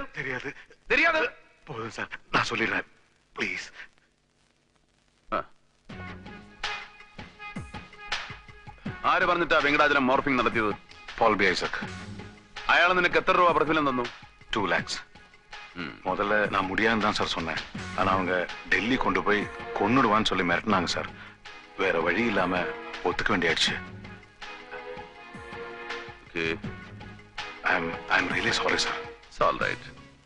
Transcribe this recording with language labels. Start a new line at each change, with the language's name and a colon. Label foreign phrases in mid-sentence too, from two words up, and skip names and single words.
Tamil: தெரியாது தெரியாது. போதும் சார், நான் சொல்லிடுறேன் ப்ளீஸ்.
Malayalam: ആര് പറഞ്ഞിട്ടാ വെങ്കടാചലം മോർഫിംഗ് നടത്തിയത്? പോൾ ബി ഐസക്. അയാൾ നിനക്ക് എത്ര രൂപ പ്രതിഫലം തന്നു?
English: 2 lakhs.
Tamil: முதல்ல நான் முடியாதுன்னு தான் சார் சொன்னேன். ஆனா அவங்க டெல்லி கொண்டு போய் கொன்னுடுவான்னு சொல்லி மிரட்டினாங்க சார். வேற வழி இல்லாம ஒத்துக்க வேண்டியாச்சு.
English: Okay. I'm really sorry, sir. It's all right.